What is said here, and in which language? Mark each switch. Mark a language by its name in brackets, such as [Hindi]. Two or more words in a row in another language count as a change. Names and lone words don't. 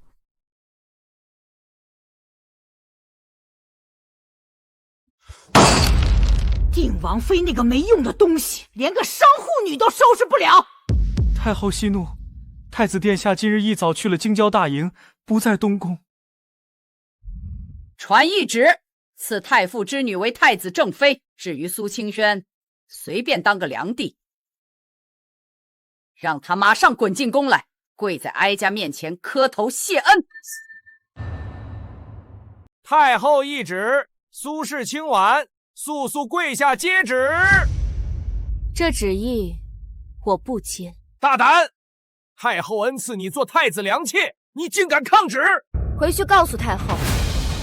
[Chinese] 定王妃那個沒用的東西，連個商戶女都收拾不了。太后息怒，太子殿下今日一早去了京郊大營，不在東宮。傳懿旨，賜太傅之女為太子正妃。至於蘇清軒，隨便當個良娣，讓他馬上滾進宮來，跪在哀家面前磕頭謝恩。太后懿旨，蘇氏清婉速速跪下接旨。這旨意我不接。大膽！太后恩賜你做太子良妾，你竟敢抗旨！